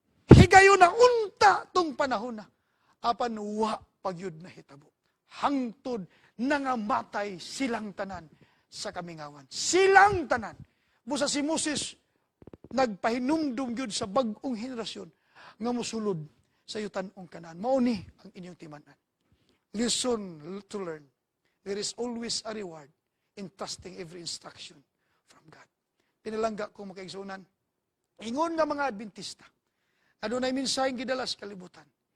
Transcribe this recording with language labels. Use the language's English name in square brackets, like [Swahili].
[Cebuano] Higayon na unta tong panahon na, apan wa pagyud na hitabo. Hangtod nangamatay silang tanan sa kamingawan. Silang tanan. Busa si Moses, nagpahinumdum gyud sa bag-ong henerasyon nga mosulod sa yutan-ong Kanaan. Mauni ang inyong timan-an. [English] Listen to learn. There is always a reward in trusting every instruction from God. [Cebuano] Pinalangga ko makaigsunan. Ingon nga mga Adventista, adunay mensaheng gidala sa kalibutan.